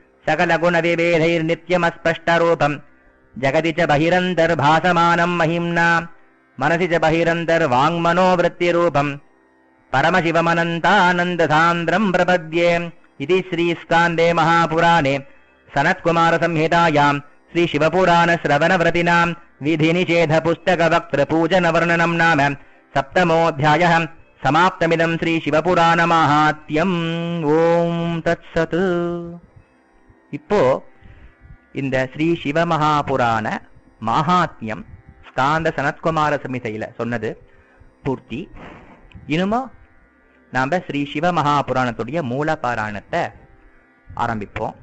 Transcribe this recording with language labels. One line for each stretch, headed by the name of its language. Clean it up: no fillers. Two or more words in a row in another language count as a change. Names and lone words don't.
Sanskrit: सकलगुणविभेदैर्नित्यमस्पष्टरूपम् जगति च बहिरन्तर्भासमानम् महिम्ना मनसि च बहिरन्तर्वाङ्मनोवृत्तिरूपम् परमशिवमनन्तानन्दसान्द्रम् प्रपद्ये इति श्रीस्कान्दे महापुराणे सनत्कुमारसंहितायाम् श्रीशिवपुराणश्रवणव्रतिनाम् विधिनिषेधपुस्तकवक्तृपूजनवर्णनम् नाम सप्तमोऽध्यायः समाप्तमिदम् श्रीशिवपुराणमाहात्म्यम् ओम् तत्सत्.
Tamil: இப்போ இந்த ஸ்ரீ சிவமகாபுராண மகாத்மியம் ஸ்காந்த சனத்குமார சமிதையில சொன்னது பூர்த்தி. இனிமே நாம ஸ்ரீ சிவமகாபுராணத்துடைய மூல பாராயணத்தை ஆரம்பிப்போம்.